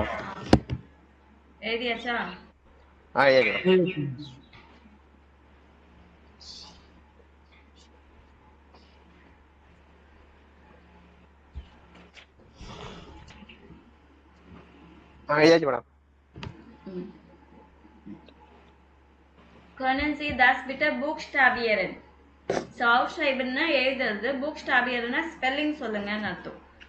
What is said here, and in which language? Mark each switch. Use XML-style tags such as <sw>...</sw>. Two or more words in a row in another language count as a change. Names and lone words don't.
<ta>எழுதியாச்சா? எழுதிடும். எழுதியாச்சு மேடம்.</ta> <de>können Sie das bitte buchstabieren?</de> <ta>ஸோ aufschreibenனா எழுதுறது, buchstabieren ஸ்பெல்லிங் சொல்லுங்கன்னு அர்த்தம்.</ta>